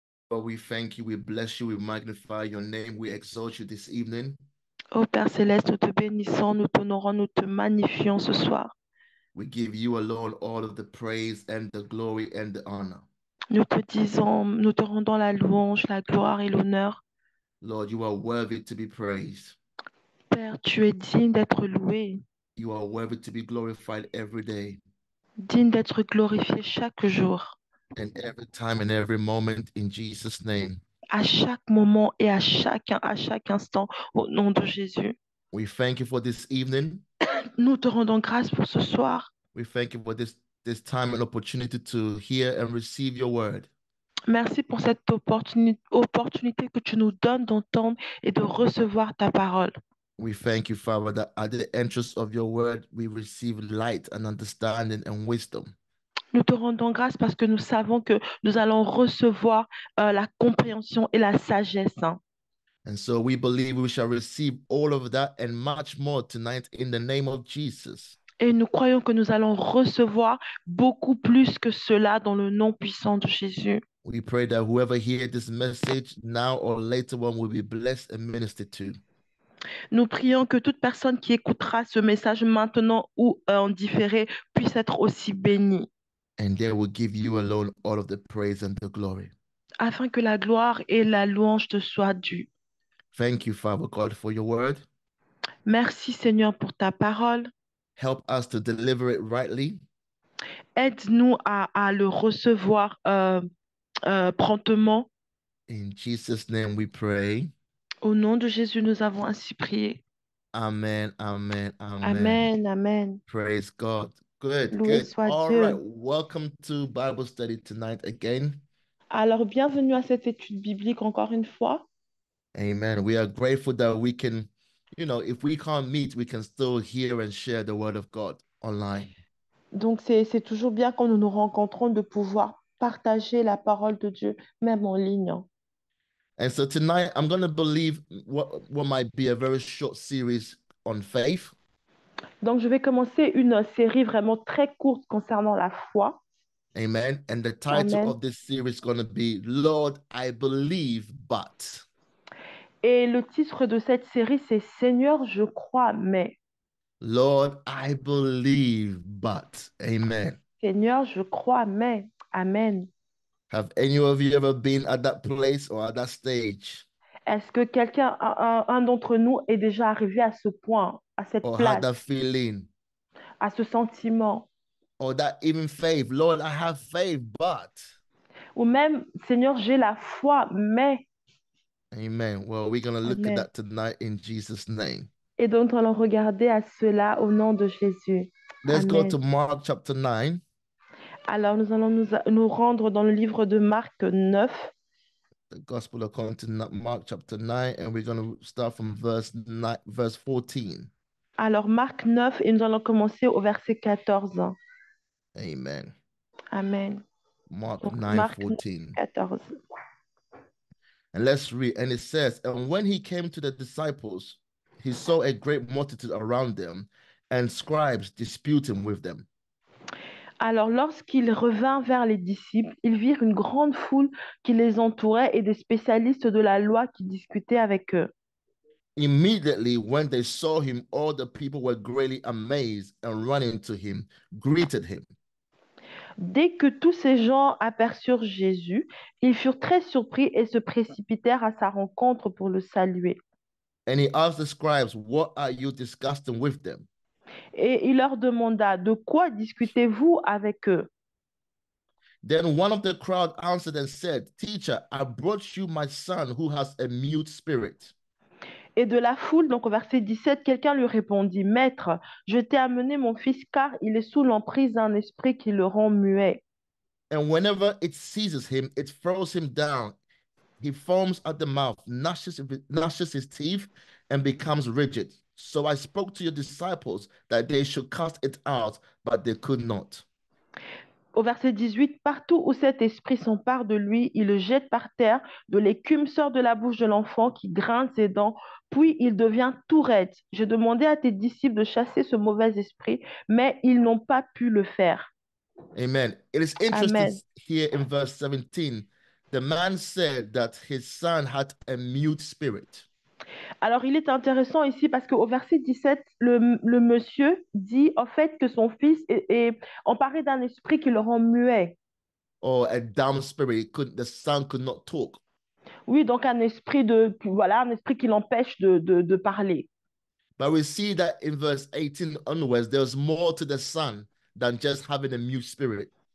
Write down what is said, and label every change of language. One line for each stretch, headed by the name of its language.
English: we thank you, we bless you, we magnify your name, we exalt you this evening.
French: Ô Père Céleste, nous te bénissons, nous t'honorons, nous te magnifions ce soir.
English: We give you alone all of the praise and the glory and the honor.
French: Nous te disons, nous te rendons la louange, la gloire et l'honneur.
English: Lord, you are worthy to be praised.
French: Père, tu es digne d'être loué,
English: You are worthy to be glorified every day
French: digne d'être glorifié chaque jour,
English: and every time and every moment in Jesus' name.
French: à chaque moment et à chaque instant, au nom de Jésus.
English: We thank you for this evening.
French: Nous te rendons grâce pour ce soir.
English: We thank you for this time and opportunity to hear and receive your word.
French: Merci pour cette opportunité que tu nous donnes d'entendre et de recevoir ta parole.
English: We thank you, Father, that at the entrance of your word, we receive light and understanding and wisdom.
French: Nous te rendons grâce parce que nous savons que nous allons recevoir la compréhension et la sagesse.
English: And so we believe we shall receive all of that and much more tonight in the name of Jesus.
French: Et nous croyons que nous allons recevoir beaucoup plus que cela dans le nom puissant de Jésus.
English: We pray that whoever hears this message now or later on will be blessed and ministered to.
French: Nous prions que toute personne qui écoutera ce message maintenant ou en différé puisse être aussi bénie,
English: And they will give you alone all of the praise and the glory.
French: afin que la gloire et la louange te soient dues.
English: Thank you, Father God, for your word.
French: Merci Seigneur pour ta parole.
English: Help us to deliver it rightly.
French: Aide-nous à le recevoir promptement.
English: In Jesus' name we pray.
French: Au nom de Jésus, nous avons ainsi prié.
English: Amen, amen, amen.
French: Amen, amen.
English: Praise God. Good,
French: Loué
English: good.
French: soit
English: All
French: Dieu.
English: right. Welcome to Bible study tonight again.
French: Alors, bienvenue à cette étude biblique encore une fois.
English: Amen. We are grateful that we can, if we can't meet, we can still hear and share the word of God online.
French: Donc, c'est toujours bien quand nous nous rencontrons de pouvoir partager la parole de Dieu, même en ligne.
English: And so tonight, I'm going to believe what might be a very short series on faith.
French: Donc, je vais commencer une série vraiment très courte concernant la foi.
English: Amen. And the title
French: Amen.
English: of this series is going to be, Lord, I believe, but.
French: Et le titre de cette série, c'est Seigneur, je crois, mais.
English: Lord, I believe, but. Amen.
French: Seigneur, je crois, mais. Amen.
English: Have any of you ever been at that place or at that stage?
French: Est-ce que quelqu'un, un d'entre nous est déjà arrivé à ce point, à cette
English: Or had
French: place,
English: that feeling?
French: à ce sentiment?
English: Or that even faith? Lord, I have faith, but.
French: Ou même, Seigneur, j'ai la foi, mais.
English: Amen. Well, we're going to look at
French: Amen.
English: that tonight in Jesus' name.
French: Et donc, allons regarder à cela au nom de Jésus.
English: Let's go
French: Amen.
English: to Mark chapter 9.
French: Alors, nous allons nous rendre dans le livre de Marc 9.
English: The Gospel according to Mark chapter 9, and we're going to start from verse 14.
French: Alors, Marc 9, et nous allons commencer au verset 14.
English: Amen.
French: Amen.
English: Mark
French: Donc,
English: 9,
French: Marc
English: 14.
French: 14.
English: And let's read. And it says, and when he came to the disciples, he saw a great multitude around them and scribes disputing with them.
French: Alors, lorsqu'il revint vers les disciples, ils virent une grande foule qui les entourait et des spécialistes de la loi qui discutaient avec eux.
English: Immediately, when they saw him, all the people were greatly amazed and running to him, greeted him.
French: Dès que tous ces gens aperçurent Jésus, ils furent très surpris et se précipitèrent à sa rencontre pour le saluer.
English: And he asked the scribes, what are you discussing with them?
French: Et il leur demanda, de quoi discutez-vous avec eux?
English: Then one of the crowd answered and said, Teacher, I brought you my son who has a mute spirit.
French: Et de la foule, donc au verset 17, quelqu'un lui répondit, Maître, je t'ai amené mon fils car il est sous l'emprise d'un esprit qui le rend muet.
English: And whenever it seizes him, it throws him down. He foams at the mouth, gnashes his teeth, and becomes rigid. So I spoke to your disciples that they should cast it out, but they could not.
French: Au verset 18, partout où cet esprit s'empare de lui, il le jette par terre, de l'écume sort de la bouche de l'enfant qui grince ses dents, puis il devient tout raide. J'ai demandé à tes disciples de chasser ce mauvais esprit, mais ils n'ont pas pu le faire.
English: Amen. It is interesting
French: Amen.
English: here in verse 17 The man said that his son had a mute spirit.
French: Alors, il est intéressant ici parce qu'au verset 17, le monsieur dit en fait que son fils est emparé d'un esprit qui le rend muet.
English: Or a dumb spirit. The son could not talk.
French: Oui, donc un esprit voilà, un esprit qui l'empêche de parler.
English: But we see that in verse 18 onwards, there's more to the son than just having a mute spirit.